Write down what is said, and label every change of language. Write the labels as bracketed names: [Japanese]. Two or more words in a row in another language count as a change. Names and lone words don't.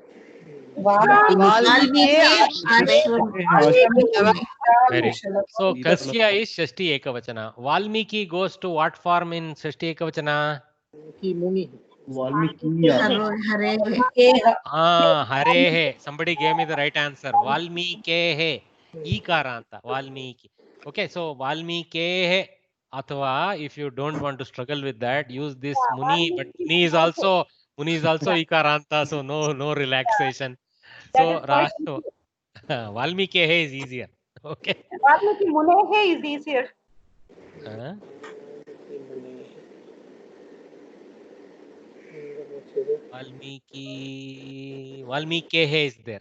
[English] Very good. So Kasya is [Sanskrit] Shashti Ekavachana. [English] Valmiki goes to what form in [Sanskrit] Shashti Ekavachana? [English] Harehe. Somebody gave me the right answer. Valmikehe. Ikaranta. Valmiki. Okay, so Valmikehe. Athva, if you don't want to struggle with that, use this Muni. But Muni is also Ikaranta, so no relaxation. So Valmikehe is easier. Okay. [Sanskrit] Valmiki Munehe [English] is easier. Valmikehe is there.